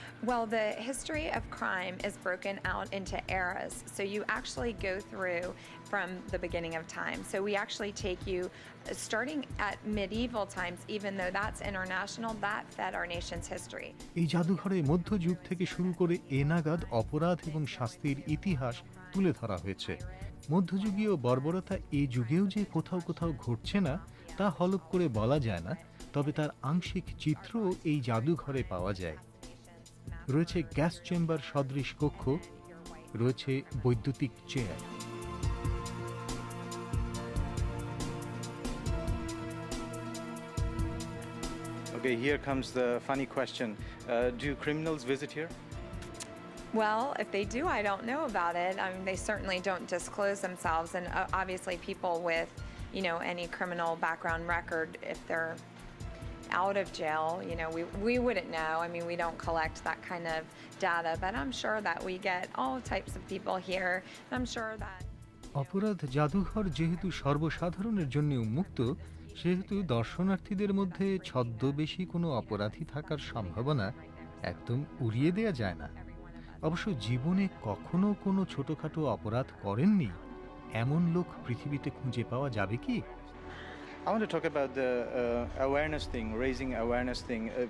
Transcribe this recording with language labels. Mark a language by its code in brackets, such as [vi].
[en] Well, the history of crime is broken out into eras. So you actually go through from the beginning of time. So we actually take you starting at medieval times, even though that's international, that fed our nation's history. [bn] এই জাদুঘরে মধ্যযুগ থেকে শুরু করে এ নাগাদ অপরাধ এবং শাস্তির ইতিহাস তুলে ধরা হয়েছে। মধ্যযুগীয় বর্বরতা এই যুগেও যে কোথাও কোথাও ঘটছে না, তা হলফ করে বলা যায় না, তবে তার আংশিক চিত্রও এই জাদুঘরে পাওয়া যায়। রয়েছে গ্যাস চেম্বার সদৃশ কক্ষ, রয়েছে বৈদ্যুতিক chair. [en] Okay, here comes the funny question. Do criminals visit here? Well, if they do, I don't know about it. I mean, they certainly don't disclose themselves. And obviously people with, any criminal background record, if they're out of jail, we wouldn't know. I mean, we don't collect that kind of data, but I'm sure that we get all types of people here. I'm sure that [bn] অপরাধ জাদুঘর যেহেতু সর্বসাধারণের জন্য উন্মুক্ত, সেহেতু দর্শনার্থীদের মধ্যে ছদ্মবেশী কোনো অপরাধী থাকার সম্ভাবনা একদম উড়িয়ে দেয়া যায় না। অবশ্য জীবনে কখনো কোনো ছোটখাটো অপরাধ করেননি এমন লোক পৃথিবীতে খুঁজে পাওয়া যাবে কি? [en] I want to talk about the awareness thing, raising awareness thing.